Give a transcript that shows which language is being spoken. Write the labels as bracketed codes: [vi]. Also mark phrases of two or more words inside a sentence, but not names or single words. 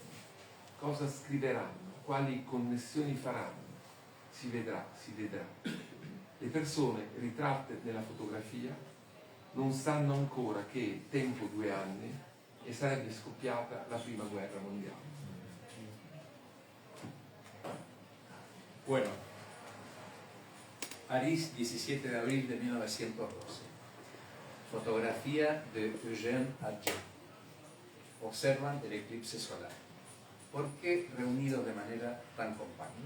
[it] Cosa scriveranno? Quali connessioni faranno? Si vedrà, si vedrà. Le persone ritratte nella fotografia non sanno ancora che tempo 2 anni e sarebbe scoppiata la prima guerra mondiale. [es] Bueno, París, 17 de abril de 1912. Fotografía de Eugène Auger. Observan el eclipse solar. ¿Por qué reunidos de manera tan compacta?